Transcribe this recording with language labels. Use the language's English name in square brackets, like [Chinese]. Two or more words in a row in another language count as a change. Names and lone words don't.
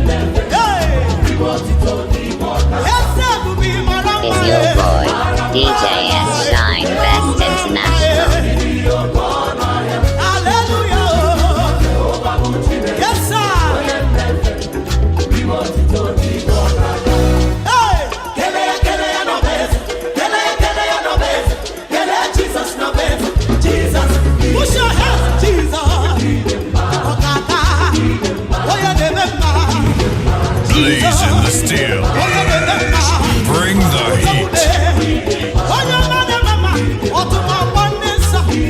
[English] Hey. [Igbo] Eze ebube, ị mara mma. [English] Is your boy, D J S Shine Best International. Hallelujah. Yes, sir. [Igbo] Hey! Kele ya, kele ya n'ọba eze. Kele ya, kele ya n'ọba eze. Kele Jizọs n'ọba eze. Jizọs. [English] Push your hands, Jesus. [Igbo] Ọkada. Onye na-eme mma. [English] Blaze in the steel. [Igbo] Onye na-eme mma. [English] Bring the heat. [Igbo] Onye ọma na-eme mma. Ọtụtụ ọgbọ ndị nsọ.